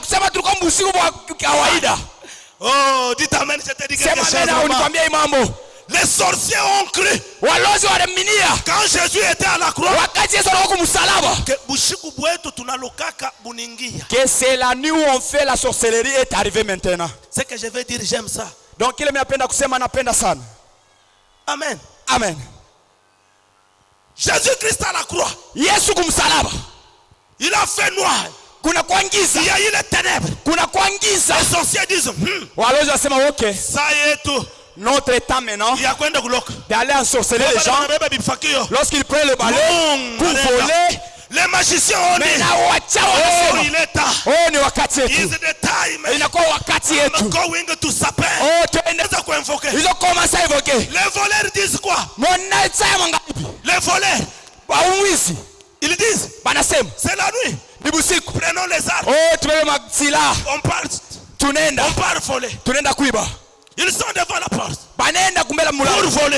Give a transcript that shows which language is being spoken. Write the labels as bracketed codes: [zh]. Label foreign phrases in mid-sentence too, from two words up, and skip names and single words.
[fr] Oh, dites amen, je te dis quelque chose. Les sorciers ont cru quand Jésus était à la croix que c'est la nuit où on fait la sorcellerie est arrivé maintenant. Ce que je veux dire, j'aime ça. Donc il [sw] napenda kusema napenda sana. [fr] Amen. Amen. Jésus-Christ à la croix, [sw] Yesu kumsalaba, [fr] il a fait noir. Il y a eu les ténèbres. Les sorciers disent ça y est tout. Notre état maintenant d'aller ensorceler les gens lorsqu'ils prennent le ballon pour voler. Les magiciens ont dit oh il est tard. [en] Is the time. I'm going to supper. [fr] Ils ont commencé à évoquer. Les voleurs disent quoi? Les voleurs ils disent c'est la nuit. Prenons les armes. On part voler. Ils sont devant la porte pour voler.